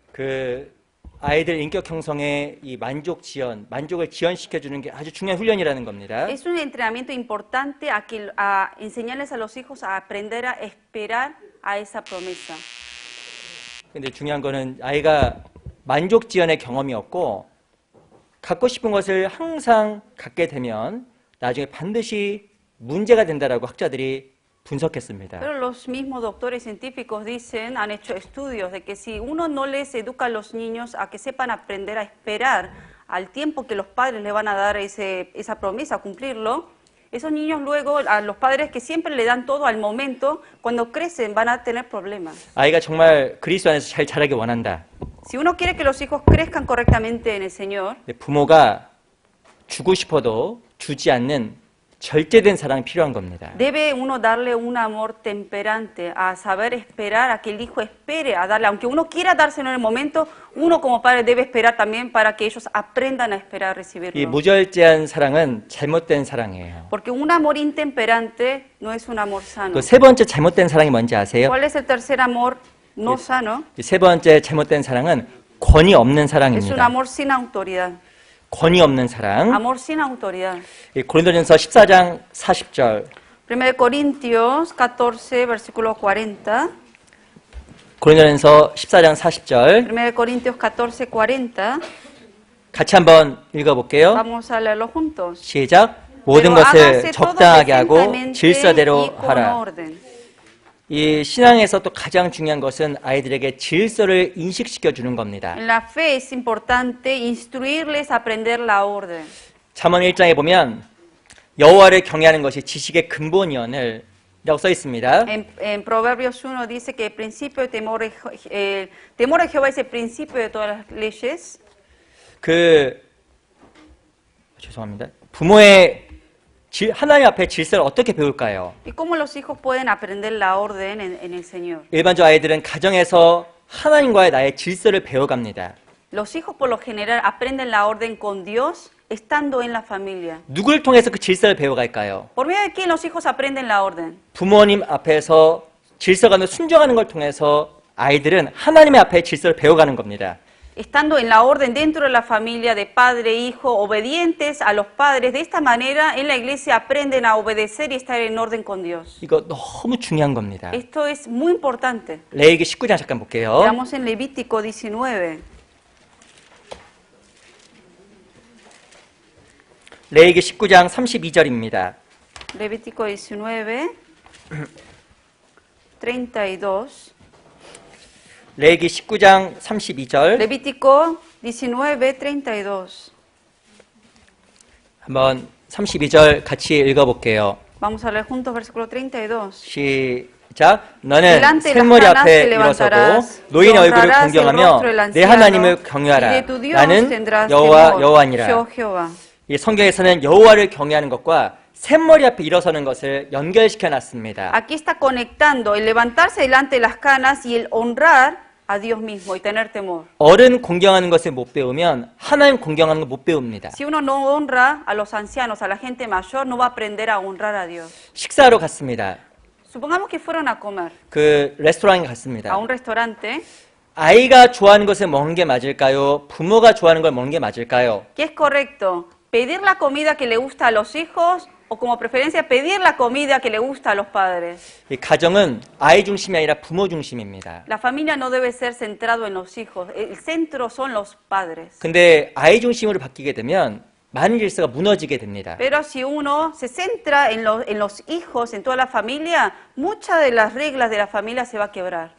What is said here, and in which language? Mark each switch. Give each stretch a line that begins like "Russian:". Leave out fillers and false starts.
Korean: 그 아이들 인격 형성의 이 만족 지연, 만족을 지연시켜 주는 게 아주 중요한 훈련이라는 겁니다.
Spanish: Es un entrenamiento importante a enseñarles a los hijos a aprender a esperar a esa promesa. 근데 중요한 거는 아이가 만족 지연의 경험이 없고 갖고 싶은 것을 항상 갖게 되면 나중에 반드시 문제가 된다라고 학자들이 분석했습니다. Pero los mismos doctores científicos dicen, han hecho estudios de que si uno no les educa a los niños a que sepan aprender a esperar al tiempo que los padres le van a dar esa promesa, a cumplirlo, Esos niños luego, a los padres que siempre le dan todo al momento, cuando crecen van a tener problemas.
Korean: 아이가 정말 그리스도 안에서 잘 자라기 원한다.
Spanish: Si uno quiere que los hijos crezcan correctamente en el Señor,
Korean: 근데 부모가 주고 싶어도 주지 않는 절제된 사랑이 필요한 겁니다.
Spanish: debe uno darle un amor temperante, a saber esperar, a que el hijo espere, a darle, aunque uno quiera dárselo en el momento, uno como padre debe esperar también para que ellos aprendan a esperar a
Korean: 이
Spanish: recibirlo.
Korean: 무절제한 사랑은 잘못된 사랑이에요.
Spanish: Porque un amor intemperante no es un amor sano.
Korean: 그 세 번째 잘못된 사랑이 뭔지 아세요?
Spanish: ¿Cuál es el tercer amor no sano?
Korean: 이 세 번째 잘못된 사랑은 권위 없는
Spanish: Es un
Korean: 사랑입니다.
Spanish: amor sin autoridad.
Korean: 권위 없는 사랑.
Spanish: Amor sin autoridad.
Korean: 이 고린도전서 14장 40절.
Spanish: 1 Corintios 14, versículo 40.
Korean: 고린도전서 14장 40절.
Spanish: 1 Corintios 14, 40.
Korean: 같이 한번 읽어볼게요.
Spanish: Vamos a leerlo juntos.
Korean: 시작. 모든
Spanish: Pero
Korean: 것을
Spanish: hágase todo
Korean: 적당하게 하고
Spanish: decentemente
Korean: 질서대로
Spanish: y con
Korean: 하라.
Spanish: orden.
Korean: 이 신앙에서 또 가장 중요한 것은 아이들에게 질서를 인식시켜 주는 겁니다.
Spanish: En la fe es importante instruirles a aprender la orden.
Korean: 잠언 1장에 보면 여호와를 경외하는 것이 지식의 근본이라고 써 있습니다.
Spanish: En Proverbios 1 dice que el principio de temor de Jehová es el principio de todas las leyes.
Korean: 죄송합니다. 부모의 하나님 앞에 질서를 어떻게 배울까요?
Spanish: ¿Y cómo los hijos pueden aprender la orden en el Señor?
Korean: 일반적으로 아이들은 가정에서 하나님과의 나의 질서를 배워갑니다.
Spanish: Los hijos por lo general aprenden la orden con Dios estando en la familia.
Korean: 누굴 통해서 그 질서를 배워갈까요?
Spanish: ¿Por medio de quién los hijos aprenden la orden?
Korean: 부모님 앞에서 질서가 순종하는 걸 통해서 아이들은 하나님의 앞에 질서를 배워가는 겁니다.
Spanish: Estando en la orden dentro de la familia de padre e hijo, obedientes a los padres. De esta manera, en la iglesia aprenden a obedecer y estar en orden con Dios.
Korean: 이거 너무 중요한 겁니다.
Spanish: Esto es muy importante.
Korean: 레위기 19장 잠깐 볼게요.
Spanish: Veamos en Levítico 19.
Korean: 레위기 19장 32절입니다.
Spanish: Levítico 19, 32.
Korean: 레위기 19장 32절
Spanish: Levítico 19, 32.
Korean: 한번 32절 같이 읽어볼게요.
Spanish: Vamos a leer juntos versículo 32.
Korean: 시작. 너는
Spanish: Delante de las
Korean: 샘머리
Spanish: canas
Korean: 앞에
Spanish: te
Korean: 일어서고
Spanish: levantarás,
Korean: 노인의 얼굴을
Spanish: honrarás el
Korean: 공경하며
Spanish: rostro del
Korean: 내
Spanish: anciano,
Korean: 하나님을 경외하라.
Spanish: y de tu Dios
Korean: 나는
Spanish: tendrás
Korean: 여호와니라.
Spanish: temor, yo Jehová.
Korean: 이 성경에서는 여호와를 경외하는 것과 샘머리 앞에 일어서는 것을 연결시켜 놨습니다.
Spanish: Aquí está conectando el levantarse delante de las canas y el honrar a Dios mismo y tener temor.
Korean: 어른 공경하는 것을 못 배우면 하나님 공경하는 걸 못 배웁니다.
Spanish: Si uno no honra a los ancianos, a la gente mayor, no va a aprender a honrar a Dios.
Korean: 식사하러 갔습니다.
Spanish: Supongamos que fueron a comer
Korean: 그 레스토랑에
Spanish: a
Korean: 갔습니다.
Spanish: un restaurante.
Korean: 아이가 좋아하는 것을 먹는 게 맞을까요? 부모가 좋아하는 걸 먹는 게 맞을까요?
Spanish: ¿Qué es correcto? ¿Pedir la comida que le gusta a los hijos o como preferencia pedir la comida que le gusta a los padres?
Korean: 이 가정은 아이 중심이 아니라 부모 중심입니다.
Spanish: La familia no debe ser centrado en los hijos. El centro son los padres.
Korean: 근데 아이 중심으로 바뀌게 되면 많은 질서가 무너지게 됩니다.
Spanish: Pero si uno se centra en los hijos, en toda la familia, muchas de las reglas de la familia se va a quebrar.